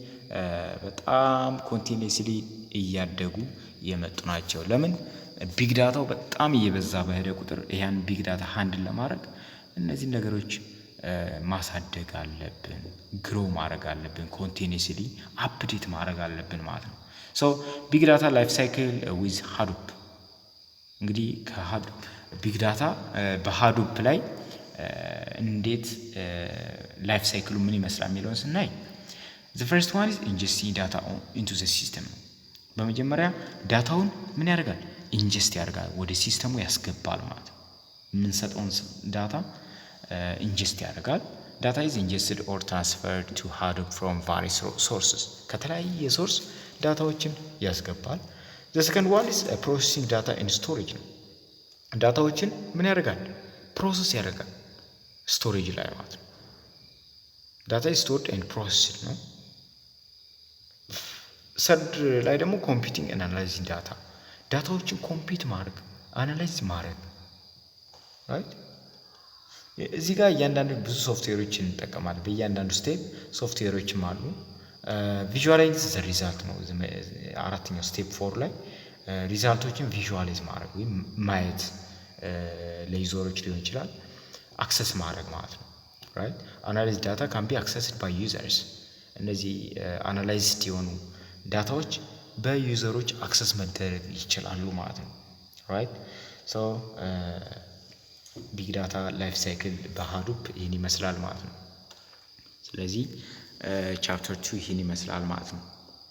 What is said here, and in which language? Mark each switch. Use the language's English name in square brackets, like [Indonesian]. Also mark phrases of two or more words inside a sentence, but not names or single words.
[Amharic] በጣም ኮንቲኒዩስሊ እያደጉ የመጡ ናቸው። ለምን [English] big data [Amharic] በጣም እየበዛ በሄደ ቁጥር ያን [English] big data handle [Amharic] ለማድረግ እነዚህ ነገሮች ማሳደግ አለብን፣ ግሮ ማድረግ አለብን፣ [English] continuously update [Amharic] ማድረግ አለብን ማለት ነው። [English] so big data life cycle with Hadoop። [Amharic] እንግዲህ [English] big data [Amharic] በHadoop ላይ እንዴት [English] life cycle [Amharic] ምን ይመስላል የሚለውን ስናይ [English] the first one is ingesting data into the system። [Amharic] በመጀመሪያ ዳታውን ምን ያደርጋል? ኢንጀስት ያደርጋል፣ ወደ ሲስተሙ ያስገባል ማለት ነው። የምንሰጠውን ዳታ ኢንጀስት ያደርጋል። ዳታ [English] is ingested or transferred to Hadoop from various sources። [Amharic] ከተለያየ ሶርስ ዳታዎችን ያስገባል። [English] the second one is processing data in storage [Amharic] ነው። ዳታዎችን ምን ያደርጋል? ፕሮሰስ ያደርጋል ስቶሬጅ ላይ ማለት ነው። ዳታ [English] is stored and processed [Amharic] ነው። ሰርድ ላይ ደግሞ [English] computing and analyzing data። [Amharic] ዳታዎችን ኮምፒውት ማድረግ አናላይዝ ማድረግ ራይት። እዚህ ጋር እያንዳንዱ ብዙ ሶፍትዌሮችን እንጠቀማለን። በእያንዳንዱ ስቴፕ ሶፍትዌሮችም አሉ። [English] visualize the result [Amharic] ነው አራተኛው ስቴፕ 4 ላይ ሪዛልቶችን ቪዥዋላይዝ ማድረግ ወይም ማየት ለዩዘሮች ሊሆን ይችላል፣ አክሰስ ማድረግ ማለት ነው። [English] right analyze data can be accessed by users። [Amharic] እነዚህ አናላይዝድ የሆኑ ዳታዎች በዩዘሮች አክሰስ መደረግ ይችላሉ ማለት ነው። [English] right so big data life cycle [Amharic] በሀዱፕ ይህን ይመስላል ማለት ነው። ስለዚህ ቻፕተር 2 ይህን ይመስላል ማለት ነው።